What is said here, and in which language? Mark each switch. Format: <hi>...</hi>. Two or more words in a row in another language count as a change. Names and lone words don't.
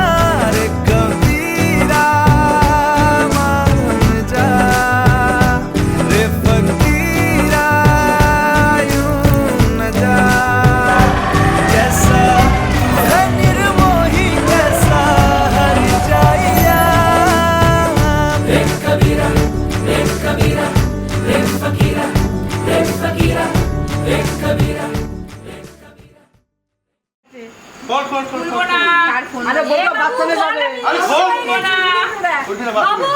<hi>रे कबीरा मान जा, रे फकीरा यूं न जा। कैसा है निर्मोही कैसा हर जाइया।</hi> <bn>কর কর কর কর। আরে বলবো বাথরুমে যাবে। আরে খোল ওইখানে বাথরুমে।</bn>